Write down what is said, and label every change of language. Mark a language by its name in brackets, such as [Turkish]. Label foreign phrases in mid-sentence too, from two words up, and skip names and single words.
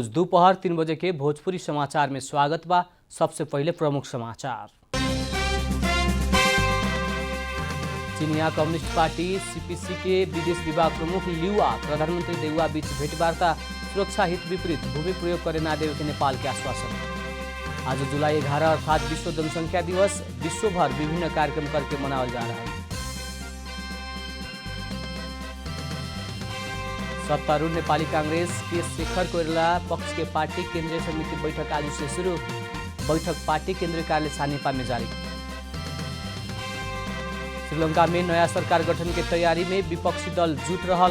[Bhojpuri] दोपहर 3 बजे के भोजपुरी समाचार में स्वागत बा। सबसे पहले प्रमुख समाचार। चीनिया कम्युनिस्ट पार्टी सीपीसी के विदेश विभाग प्रमुख लियुआ प्रधानमंत्री देउवा बीच भेंटवार्ता, सुरक्षा हित विपरीत भूमि प्रयोग करे ना देवे के नेपाल के आश्वासन। आज जुलाई 11 अर्थात विश्व जनसंख्या दिवस विश्वभर विभिन्न कार्यक्रम करके मनावल जा रहा है। सत्तारूढ़ नेपाली कांग्रेस के शेखर कोइराला पक्ष के पार्टी केंद्रीय समिति बैठक आज से शुरू। बैठक पार्टी केंद्रीय कार्यालय सानेपा में जारी। श्रीलंका में नया सरकार गठन के तैयारी में विपक्षी दल जुट रहल।